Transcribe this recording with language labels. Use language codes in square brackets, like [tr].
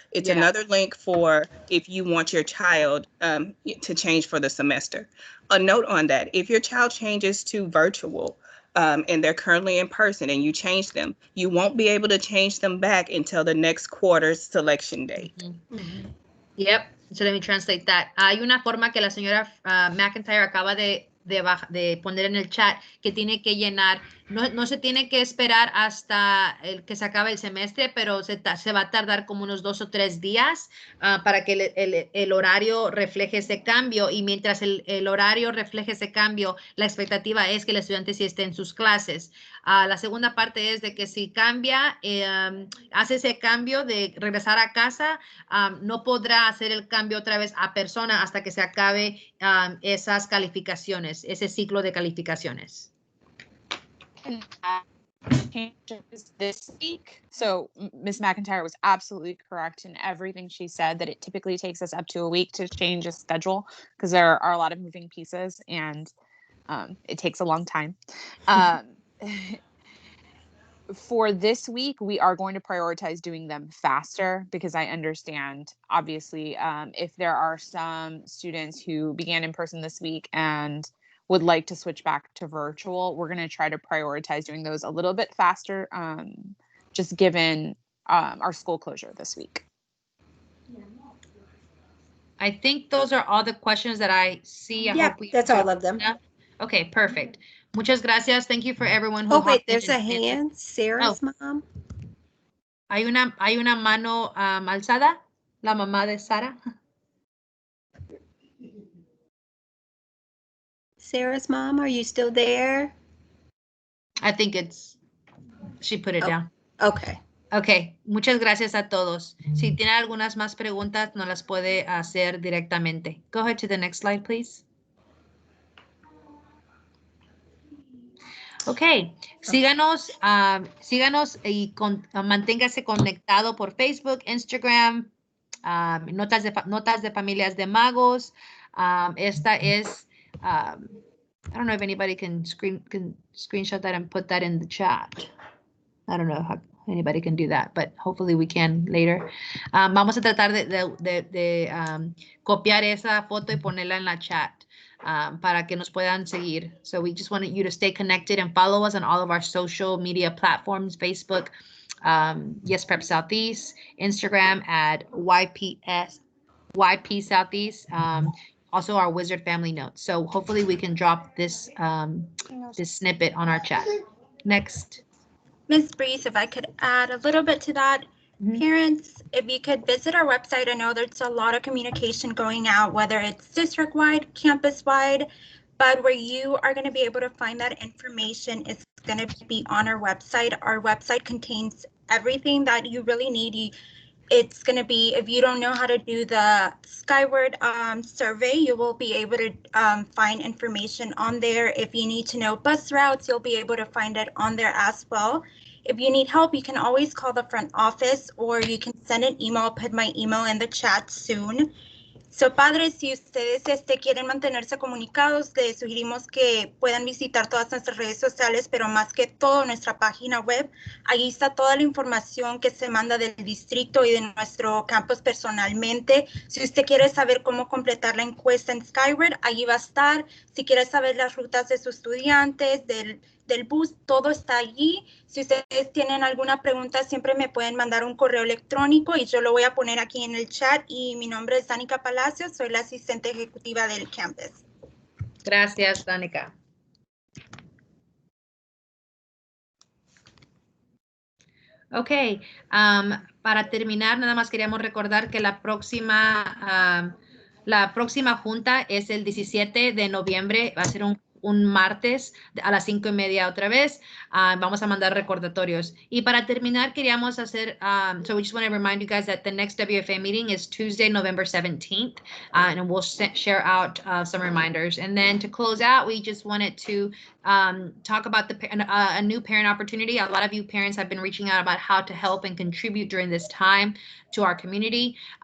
[en] It's another link for if you want your child to change for the semester. A note on that, if your child changes to virtual and they're currently in person and you change them, you won't be able to change them back until the next quarter's selection date. Yep. So let me translate that. [es] Hay una forma que la señora McIntyre acaba de poner en el chat que tiene que llenar. No se tiene que esperar hasta el que se acabe el semestre, pero se va a tardar como unos 2 o 3 días para que el horario refleje ese cambio. Y mientras el horario refleje ese cambio, la expectativa es que el estudiante sí esté en sus clases. La segunda parte es de que si cambia, hace ese cambio de regresar a casa, no podrá hacer el cambio otra vez a persona hasta que se acabe esas calificaciones, ese ciclo de calificaciones. [en] Changes this week. So Ms. McIntyre was absolutely correct in everything she said, that it typically takes us up to a week to change a schedule because there are a lot of moving pieces and it takes a long time. For this week, we are going to prioritize doing them faster because I understand, obviously, if there are some students who began in person this week and would like to switch back to virtual, we're going to try to prioritize doing those a little bit faster, just given our school closure this week. I think those are all the questions that I see. Yep, that's all of them. Okay, perfect. [es] Muchas gracias. [en] Thank you for everyone who. Oh, wait, there's a hand. Sarah's mom. [es] Hay una mano alzada. La mamá de Sara. [en] Sarah's mom, are you still there? I think she put it down. Okay. [es] Okay, muchas gracias a todos. Si tienen algunas más preguntas, nos las puede hacer directamente. [en] Go ahead to the next slide, please. [es] Okay, síganos y manténgase conectado por Facebook, Instagram, notas de familias de magos. Esta es, [en] I don't know if anybody can screenshot that and put that in the chat. I don't know how anybody can do that, but hopefully we can later. [es] Vamos a tratar de copiar esa foto y ponerla en la chat. Para que nos puedan seguir. [en] So we just wanted you to stay connected and follow us on all of our social media platforms, Facebook, Yes Prep Southeast, Instagram at YP Southeast, also our Wizard Family Notes. So hopefully we can drop this snippet on our chat. Next. Ms. Breeze, if I could add a little bit to that. Parents, if you could visit our website, I know there's a lot of communication going out, whether it's district-wide, campus-wide, but where you are going to be able to find that information is going to be on our website. Our website contains everything that you really need. It's going to be, if you don't know how to do the Skyward survey, you will be able to find information on there. If you need to know bus routes, you'll be able to find it on there as well. If you need help, you can always call the front office or you can send an email. I'll put my email in the chat soon. [es] So, padres, si ustedes quieren mantenerse comunicados, les sugerimos que puedan visitar todas nuestras redes sociales, pero más que todo nuestra página web. Allí está toda la información que se manda del distrito y de nuestro campus personalmente. Si usted quiere saber cómo completar la encuesta en Skyward, allí va a estar. Si quiere saber las rutas de sus estudiantes, del del bus, todo está allí. Si ustedes tienen alguna pregunta, siempre me pueden mandar un correo electrónico y yo lo voy a poner aquí en el chat. Y mi nombre es Danica Palacios, soy la asistente ejecutiva del campus. Gracias, Danica. Ok, para terminar, nada más queríamos recordar que la próxima junta es el 17 de noviembre, va a ser un martes a las 5:30 otra vez. Vamos a mandar recordatorios. Y para terminar, queríamos hacer, [en] so we just want to remind you guys that the next WFA meeting is Tuesday, November 17th, and we'll share out some reminders. And then to close out, we just wanted to talk about a new parent opportunity. A lot of you parents have been reaching out about how to help and contribute during this time to our community.